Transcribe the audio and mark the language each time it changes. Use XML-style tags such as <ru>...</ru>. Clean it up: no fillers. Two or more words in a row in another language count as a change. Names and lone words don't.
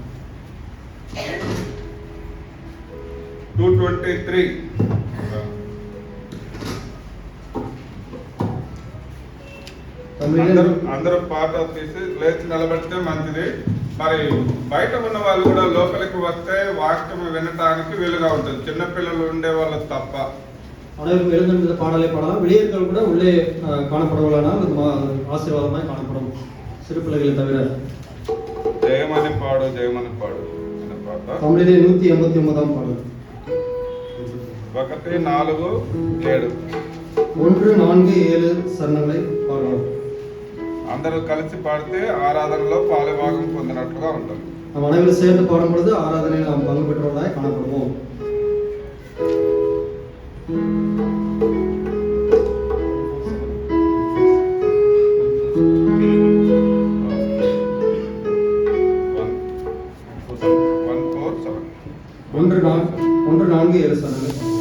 <te>223 అందరూ పాట తీసి లేచి నిలబడితే మంచిది. మరి బయట ఉన్న వాళ్ళు కూడా లోపలికి వస్తే వాక్యం వినటానికి వీలుగా ఉంటుంది, చిన్నపిల్లలు ఉండే వాళ్ళు తప్ప.</te> <ta>அனைவரும் எழுந்திருந்த பாடலை பாடலாம். வெளியேற்கள் கூட உள்ளே காணப்படுவதானால் ஆசீர்வாதமாய் காணப்படும், சிறு பிள்ளைகளை தவிர. ஜெயமணி பாடு ஜெயமணி பாடு பாட்ட தமிழிலே 189 பாடல் 1-4-7 1-4-7 சரணங்களை பாடலாம்.</ta> <te>అందరూ కలిసి పాడితే ఆరాధనలో పాలుభాగం పొందినట్లుగా ఉంటుంది.</te> <ta>நாம் அனைவரும் சேர்ந்து பாடும் பொழுது ஆராதனையில் நாம் பங்கு பெற்றவர்களாய் காணப்படுவோம். ஒன்று 4-7 சரணங்கள்.</ta>